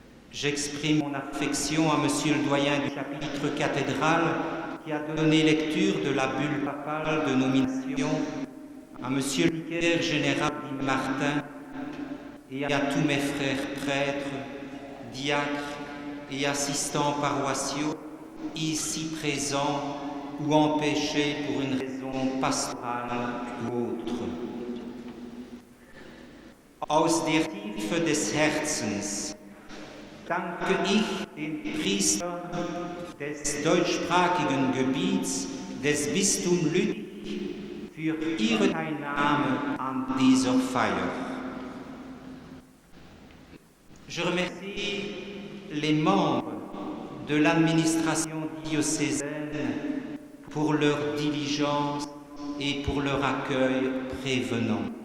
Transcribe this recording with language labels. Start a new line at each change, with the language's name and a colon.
French: J'exprime mon affection à Monsieur le doyen du chapitre cathédral qui a donné lecture de la bulle papale de nomination, à Monsieur le vicaire général Guy Martin et à tous mes frères prêtres, diacres et assistants paroissiaux ici présents ou empêchés pour une raison pastorale ou autre.
German: Aus der Tiefe des Herzens danke ich den Priestern des deutschsprachigen Gebiets des Bistums Lüttich für ihre Teilnahme an dieser Feier.
French: Je remercie les membres de l'administration diocésaine pour pour leur diligence et pour leur accueil prévenant.